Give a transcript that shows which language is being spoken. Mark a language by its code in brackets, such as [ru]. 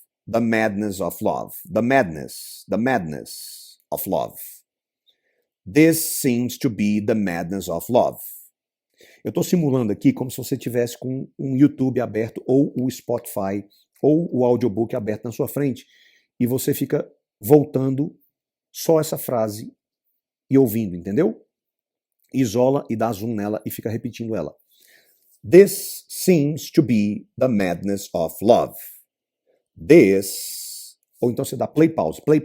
[en] The madness of love. The madness of love. This seems to be the madness of love. [pt] Eu estou simulando aqui como se você tivesse com um YouTube aberto ou o Spotify ou o audiobook aberto na sua frente e você fica voltando só essa frase e ouvindo, entendeu? Isola e dá zoom nela e fica repetindo ela. [en] This seems to be the madness of love. [pt] This, ou então você dá play pause.